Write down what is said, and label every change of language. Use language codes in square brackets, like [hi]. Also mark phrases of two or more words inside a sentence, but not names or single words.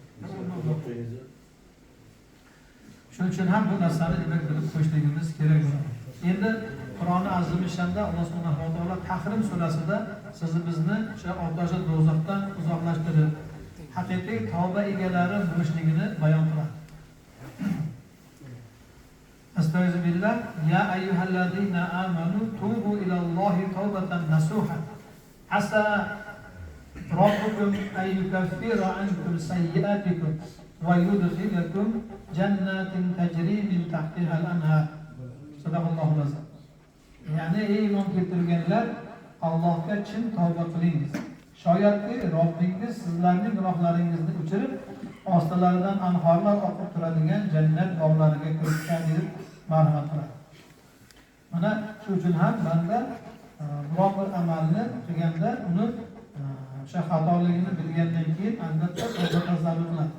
[uz] Shuning uchun ham bu narsani demak bilib qo'yishligimiz kerak. Endi Qur'oni Azimishanda Alloh [ar] سبحانه وتعالى [uz] Tahrim surasida bizni o'sha otash do'zaxdan uzoqlashtirib, haqiqiy tavba egalari bo'lishligini bayon qiladi. [ar] استعوذ بالله يا أيها الذين آمنوا توبوا إلى الله توبة نصوحا عسى ربكم أن يكفر عنكم سيئاتكم ويدخلكم جنات تجري من تحتها الأنهار صدق الله العظيم. [uz] Yani ey iman keltirganlar, Allohga chin tavba qilingiz. Shoyatki Robbingiz sizlarning gunohlaringizni o'chirib, ostilaridan anhorlar oqib turadigan jannat bog'lariga kiritgan deb marhamat qiladi. Mana shu uchun ham banda biror bir amalni qilganda uni o'sha xatoligini bilgandan keyin albatta tavba zarur qiladi.